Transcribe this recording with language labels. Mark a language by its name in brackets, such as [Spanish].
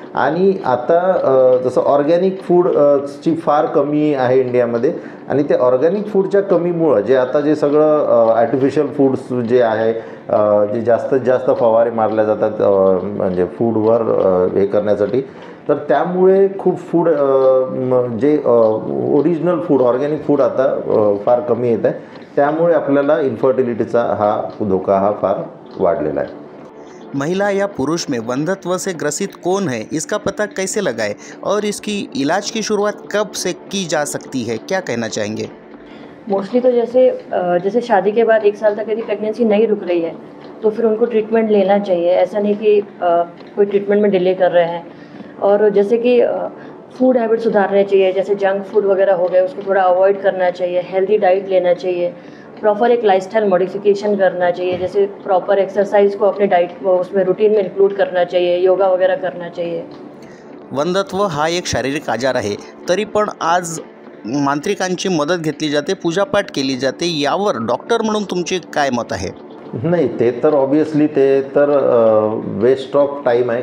[Marathi] आणि आता जसं ऑर्गॅनिक फूडची फार कमी आहे इंडियामध्ये, आणि ते ऑर्गॅनिक फूडच्या कमीमुळं जे आता जे सगळं आर्टिफिशियल फूड्स जे आहे, जे जास्तीत जास्त फवारे मारल्या जातात म्हणजे फूडवर हे करण्यासाठी, तर त्यामुळे खूप फूड जे ओरिजिनल फूड, ऑर्गॅनिक फूड आता फार कमी येत आहे। त्यामुळे आपल्याला इन्फर्टिलिटीचा हा धोका हा फार वाढलेला है। [Hindi] महिला या पुरुष में वंध्यत्व से ग्रसित कौन है, इसका पता कैसे लगाएं और इसकी इलाज की शुरुआत कब से की जा सकती है, क्या कहना चाहेंगे? मोस्टली तो जैसे शादी के बाद 1 साल तक यदि प्रेगनेंसी नहीं रुक रही है तो फिर उनको ट्रीटमेंट लेना चाहिए। ऐसा नहीं कि कोई ट्रीटमेंट में डिले कर रहे हैं। और जैसे कि फूड हैबिट सुधारने चाहिए, जैसे जंक फूड वगैरह हो गए उसको थोड़ा अवॉइड करना चाहिए, हेल्दी डाइट लेना चाहिए, प्रॉपर एक लाइफस्टाइल मॉडिफिकेशन करना चाहिए, जैसे प्रॉपर एक्सरसाइज को अपने डाइट उसमें रूटीन में इंक्लूड करना चाहिए, योगा वगैरह करना चाहिए। [Marathi] वंध्यत्व हा एक शारीरिक आजार आहे, तरी पण आज मांत्रिकांची मदत घेतली जाते, पूजापाठ केली जाते, यावर डॉक्टर म्हणून तुमचे काय मत आहे? नाही, ते तर ऑब्वियसली ते तर वेस्ट ऑफ टाईम आहे।